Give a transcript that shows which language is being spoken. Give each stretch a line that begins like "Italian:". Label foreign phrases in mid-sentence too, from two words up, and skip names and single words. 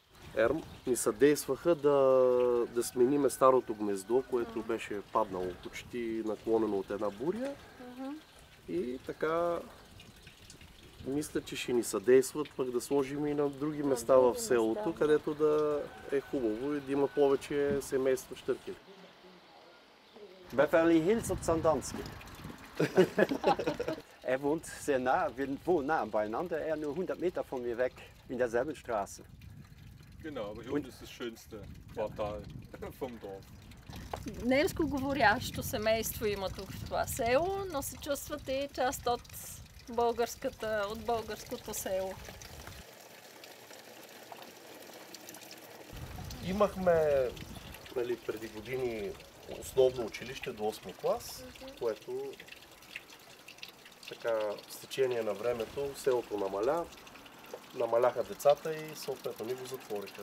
Bulgarian: Ерм ни съдействаха да смениме старото гнездо, което беше паднало почти наклонено от една буря. И така мисля, че ще ни съдействат пък да сложим и на други места в селото, където да е хубаво и да има повече семейства щъркели.
German: Beverly Hills op Sandanski. Wohnt sehr nah, wir wohnen nah beieinander, nur 100 Meter von mir weg in derselben Straße. Genau, aber hier unten ist das schönste Quartal vom Dorf.
Bulgarian: Немско говорящо семейство има тук в това село, но се чувствате и част от българското село. Имахме преди години основно училище до 8 клас, което така с течение на времето селото намаляха децата и съответно ни го затвориха.